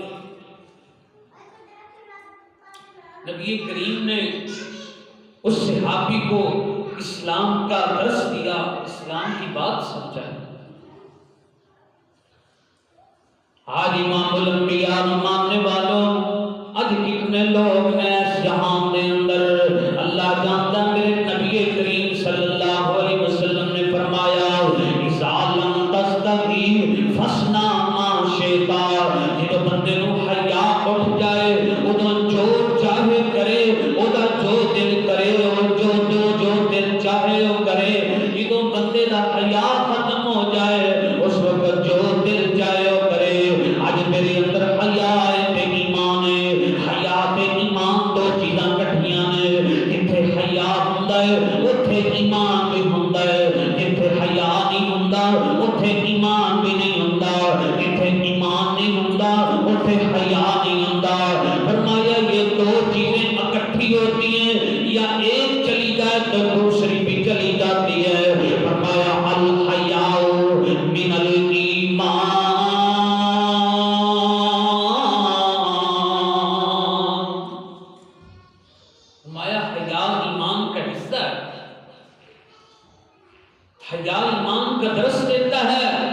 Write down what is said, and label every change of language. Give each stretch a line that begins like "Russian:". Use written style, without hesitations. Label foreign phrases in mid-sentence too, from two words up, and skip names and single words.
Urdu: نبی کریم نے اس صحابی کو اسلام کا درس دیا، اسلام کی بات سمجھائی. آج امام الانبیاء ماننے والوں آج کتنے لوگ ہیں اس جہان کے اندر اللہ جانتا. میرے نبی کریم صلی اللہ علیہ وسلم نے فرمایا
Arabic: اذا لم تستحی فاصنع ما شئت،
Punjabi: جدو بندے نو حیا اٹھ جائے ادو جو چاہے کرے، ادا جو دل کرے
Urdu: اور جو دل چاہے وہ کرے.
Punjabi: جدو بندے دا حیا ختم ہو جائے اس وقت جو دل چاہے وہ کرے. آج میرے اندر حیا تے ایمان ہے، حیا تے ایمان دو چیزاں کٹھیاں نے. جتھے حیا ہوندا ہے اوتھے ایمان بھی ہوندا ہے، جتھے حیا نہیں ہوندا اوتھے ایمان بھی نہیں ہوندا، جتھے ایمان نہیں ہوندا اوتھے حیا نہیں ہوندا.
Urdu: فرمایا یہ دو چیزیں اکٹھی ہوتی ہیں یا ایک چلی جائے تو دوسری بھی چلی جاتی ہے. فرمایا
Arabic: الحیاء من الایمان،
Urdu: حیا ایمان کا درس دیتا ہے.